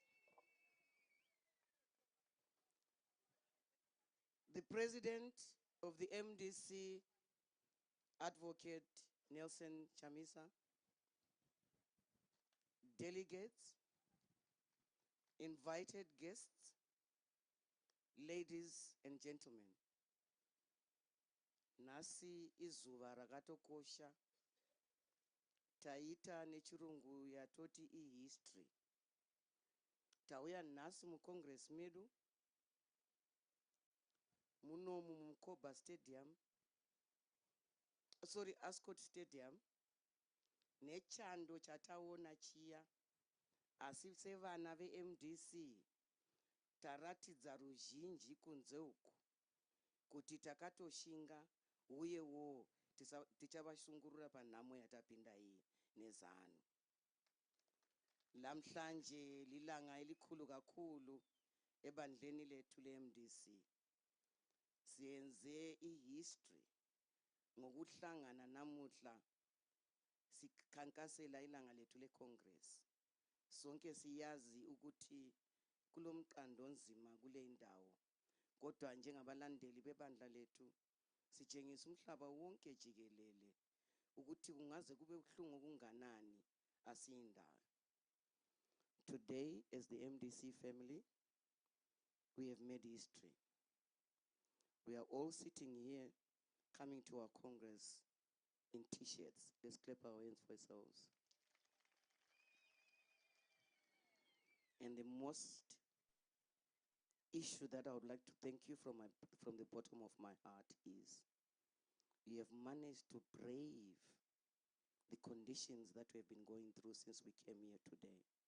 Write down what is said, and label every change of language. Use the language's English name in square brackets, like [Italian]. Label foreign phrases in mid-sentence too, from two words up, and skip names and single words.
[English] The President of the MDC, Advocate Nelson Chamisa, delegates, invited guests, ladies and gentlemen. [Shona] Nasi izuva rakatokosha, taita nechirungu yatoti history. Tauya nasi mu Congress medu, muno Mukoba Stadium, Ascot Stadium, nechando chataona chia, asi sevana ve MDC, taratidza ruzhinji kunze uku, kuti takatoshinga, uyewo tichavashungurura panhamo yatapinda iyi nezano. [North Ndebele] Lamhlanje lilanga elikhulu kakhulu ebandleni lethu le MDC. zenze ihistory ngokuhlangana namuhla sikhankasela ilanga lethu leCongress. Sonke siyazi ukuthi kulomqando onzima kule indawo. Kodwa njengabalandeli bebandla lethu sitshengisa umhlaba wonke jikelele ukuthi kungaze kube ubuhlungu okunganani asiyindawo. [English] Today, as the MDC family, we have made history. We are all sitting here coming to our Congress in t-shirts. Let's clap our hands for ourselves. And the most issue that I would like to thank you from the bottom of my heart is you have managed to brave the conditions that we have been going through since we came here today.